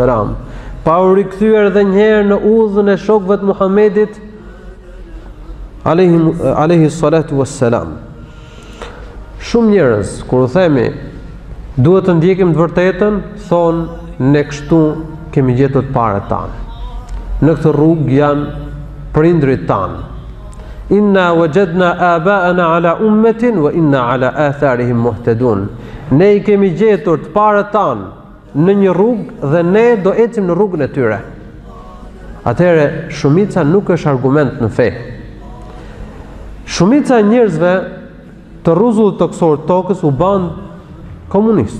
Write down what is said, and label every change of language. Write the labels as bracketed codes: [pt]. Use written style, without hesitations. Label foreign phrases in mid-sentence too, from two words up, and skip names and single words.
[sq] Pa u rikthyer edhe një herë në udhën e shokëve të Muhamedit [ar] عليه الصلاة والسلام. [sq] Shumë njerëz kur u themi duhet të ndjekim të vërtetën, thonë ne kështu kemi gjetur të parët tanë. Në këtë rrugë janë prindrit tanë. [ar] إنا وجدنا آباءنا على أمة وإنا على آثارهم مهتدون. [sq] Ne i kemi gjetur të parët tanë në një rrugë dhe ne do ecim në rrugën e tyre. Atëherë shumica nuk është argument në fe. Shumica e njerëzve të rruzullit toksor tokës u ban komunist.